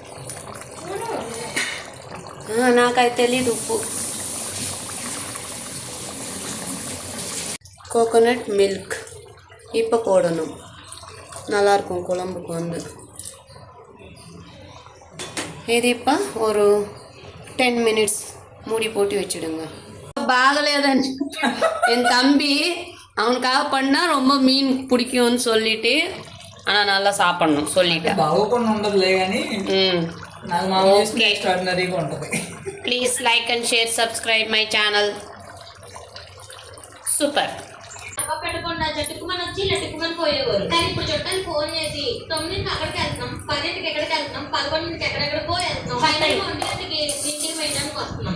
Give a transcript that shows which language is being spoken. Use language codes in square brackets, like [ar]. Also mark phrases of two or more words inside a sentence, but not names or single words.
[te] నాకైతే తెలీదు ఉప్పు. [en] coconut milk [ta] இப்போ போடணும். நல்லாயிருக்கும் குழம்புக்கு வந்து. இது இப்போ ஒரு 10 மினிட்ஸ் மூடி போட்டு வச்சுடுங்க. பாகலேదని என் தம்பி அவனுக்காக பண்ணால் ரொம்ப மீன் பிடிக்கும்னு சொல்லிட்டு, ஆனால் நல்லா சாப்பிட்ணும் சொல்லிட்டேன். [te] బాగోకుండా ఉండదులే కానీ నాకు మామూలు చేస్తే ఎక్స్ట్రాడినరీగా ఉంటుంది. [en] please like and share, subscribe my channel. super. [te] పెట్టకుండా చట్టుకుమని వచ్చి లట్టుకుమని పోయేవారు. కానీ ఇప్పుడు చుట్టాలు ఫోన్ చేసి 9కి అక్కడికి వెళ్తున్నాం, 10కి ఎక్కడికి వెళ్తున్నాం, 11కి ఎక్కడెక్కడికో వెళ్తున్నాం, ఫైనల్ 1 గంటకి ఇంటికి వేయడానికి వస్తున్నాం.